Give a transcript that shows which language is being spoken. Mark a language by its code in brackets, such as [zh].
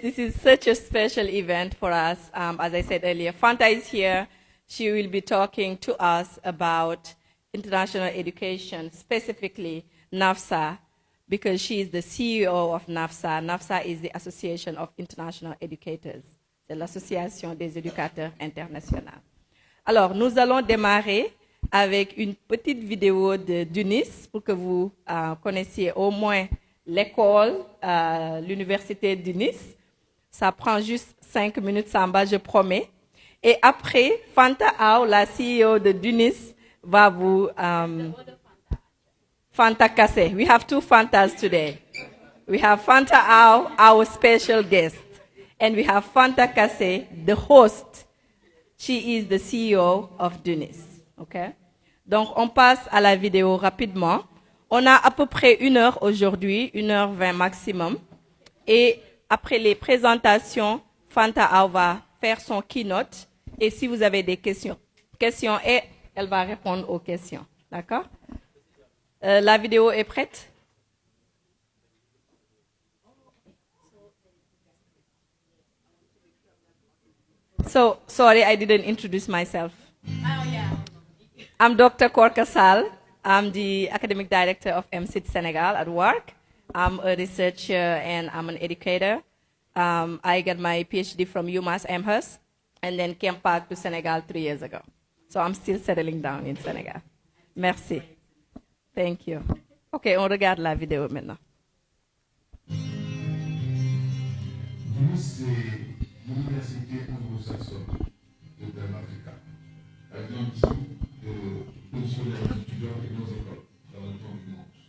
[en] This is such a special event for us. As I said earlier, Fanta is here. She will be talking to us about international education, specifically NAFSA, because she is the CEO of NAFSA. NAFSA is the Association of International Educators. [fr] C'est l'Association des éducateurs internationaux. Alors, nous allons démarrer avec une petite vidéo de DUNIS pour que vous connaissiez au moins l'école, l'université DUNIS. Ça prend juste 5 minutes, Samba, je promets. Et après, Fanta AW, la CEO de DUNIS, va vous... [en] Fanta Kase. We have 2 Fantas today. We have Fanta AW, our special guest. And we have Fanta Kase, the host. She is the CEO of DUNIS. Okay? [fr] Donc, on passe à la vidéo rapidement. On a à peu près 1 heure aujourd'hui, 1h20 maximum. Et après les présentations, Fanta AW va faire son keynote. Et si vous avez des questions, et elle va répondre aux questions. D'accord? La vidéo est prête? [en] So, sorry, I didn't introduce myself. Oh, yeah. I'm Dr. Korkasal. I'm the academic director of MCIT Senegal at work. I'm a researcher and I'm an educator. I got my PhD from UMass Amherst and then came back to Senegal 3 years ago. So I'm still settling down in Senegal. [fr] Merci. [en] Thank you. [fr] OK, on regarde la vidéo maintenant. DUNIS, c'est l'université anglo-saxonne de DUNIS AFRICA, avec l'ambition de positionner les étudiants et nos écoles dans le temps du monde.